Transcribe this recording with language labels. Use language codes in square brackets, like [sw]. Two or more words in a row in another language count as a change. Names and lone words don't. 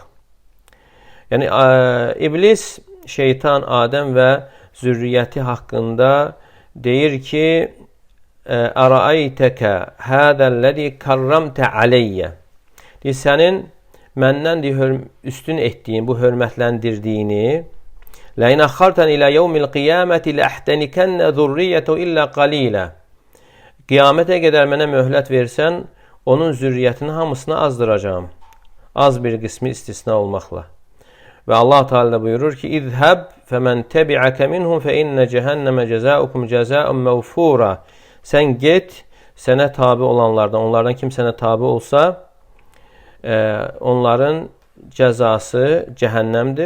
[az] Yəni iblis, şeytan, Adəm və zürriyyəti haqqında deyir ki, [ar] أَرَأَيْتَكَ هَٰذَا الَّذِي كَرَّمْتَ عَلَيَّ. [az] Sənin məndən üstün etdiyin, bu hörmətləndirdiyini [ar] لَاِنْ أَخَّرْتَنْ إِلَى يَوْمِ الْقِيَامَةِ لَأَحْتَنِكَنَّ ذُرِّيَّةُ إِلَّا قَلِيلًا. [az] Qiyamətə qədər mənə möhlət versən, onun zürriyyətinin hamısını azdıracağım. Az bir qismi istisna olmaqla. Və Allah Teala buyurur ki, [ar] اذْهَبْ فَمَنْ تَبِعَكَ مِنْهُمْ فَإِنَّ جَهَنَّمَ جَزَاؤُكُمْ جَزَاءً مَوْفُورًا. [az] Sən get, sənə tabi olanlardan, onlardan kim sənə tabi olsa, onların cəzası cəhənnəmdir.